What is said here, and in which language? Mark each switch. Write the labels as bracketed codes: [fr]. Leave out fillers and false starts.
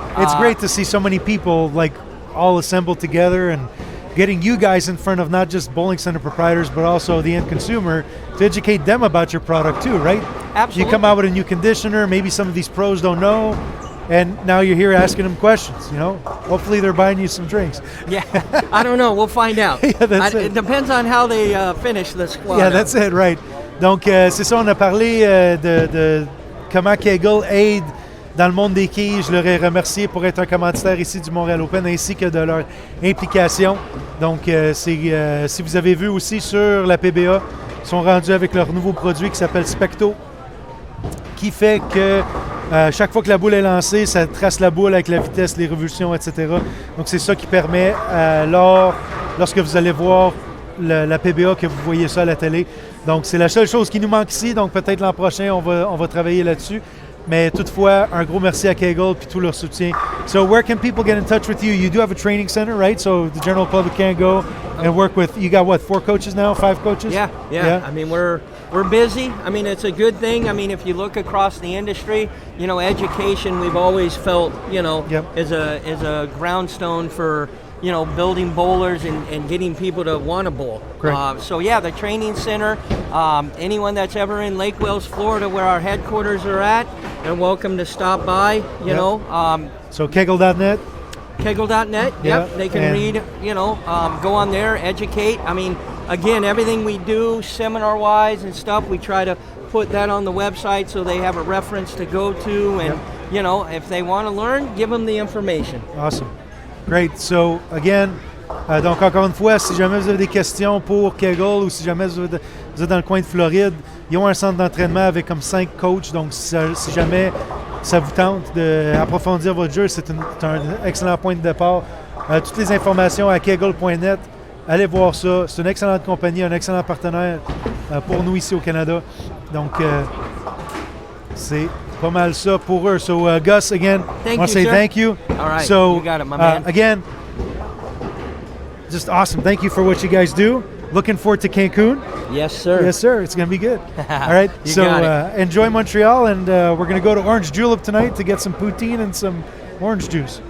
[en] it's great to see so many people like all assembled together and getting you guys in front of not just bowling center proprietors, but also the end consumer to educate them about your product too, right? Absolutely. You come out with a new conditioner, maybe some of these pros don't know, and now you're here asking them questions, Hopefully they're buying you some drinks. Yeah, I don't know. We'll find out. It depends on how they finish the squad. Yeah, that's it, right. [fr] Donc, c'est ça, on a parlé de comment Kegel aide dans le monde des quilles. Je leur ai remercié pour être un commanditaire ici du Montreal Open, ainsi que de leur implication. Donc, si vous avez vu aussi sur la PBA, ils sont rendus avec leur nouveau produit qui s'appelle Specto, qui fait que chaque fois que la boule est lancée, ça trace la boule avec la vitesse, les révolutions, etc. Donc, c'est ça qui permet, lorsque vous allez voir la PBA, que vous voyez ça à la télé. Donc, c'est la seule chose qui nous manque ici. Donc, peut-être l'an prochain, on va travailler là-dessus. Mais toutefois, un gros merci à Kegel puis tout leur soutien. [en] So where can people get in touch with you? You do have a training center, right? So the general public can go and work with, you got what, 4 coaches now, 5 coaches? Yeah. I mean, we're busy. I mean, it's a good thing. I mean, if you look across the industry, education we've always felt, is a groundstone for, building bowlers and getting people to want to bowl. So the training center, anyone that's ever in Lake Wales, Florida, where our headquarters are at, they're welcome to stop by, So Kegel.net? Kegel.net, they can read, go on there, educate. I mean, again, everything we do seminar-wise and stuff, we try to put that on the website so they have a reference to go to, and, if they want to learn, give them the information. Awesome. Great. So, again, [fr] donc encore une fois, si jamais vous avez des questions pour Kegel ou si jamais vous êtes dans le coin de Floride, ils ont un centre d'entraînement avec comme 5 coachs. Donc, si jamais ça vous tente d'approfondir votre jeu, c'est un excellent point de départ. Toutes les informations à kegel.net. Allez voir ça. C'est une excellente compagnie, un excellent partenaire pour nous ici au Canada. Donc, c'est pas mal ça pour eux. [en] So, Gus, again, I want to say thank you. All right, so, you got it, my man. Again, just awesome. Thank you for what you guys do. Looking forward to Cancun. Yes, sir. Yes, sir. It's going to be good. All right. So, enjoy Montreal, and we're going to go to Orange Julep tonight to get some poutine and some orange juice.